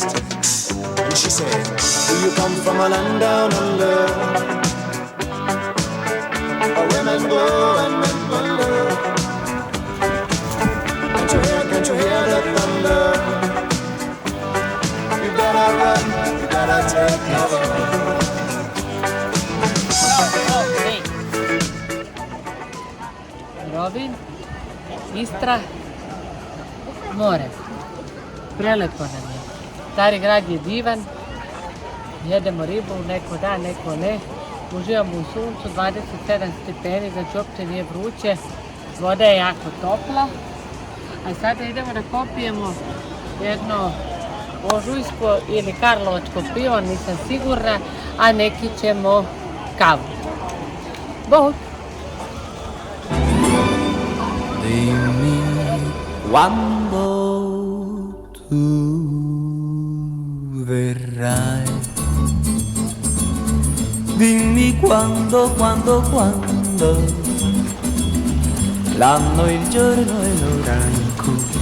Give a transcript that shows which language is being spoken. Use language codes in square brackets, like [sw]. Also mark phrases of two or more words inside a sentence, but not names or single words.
[en] And she said, do you come from a land down under, where women glow and men wonder? Can't you hear the thunder? You gotta take cover. [sr] Rovinj, Istra, more. Prelepo nam je. Stari grad je divan. Jedemo ribu, neko da, neko ne. Uživamo u suncu, 27 stepeni, znači uopće nije vruće. Voda je jako topla. A sada idemo da popijemo jedno ožujsko ili karlovačko pivo, nisam sigurna, a neki ćemo kavu. Bog! [it] Dimmi quando tu verrai. Dimmi quando l'anno, il giorno e l'ora in cui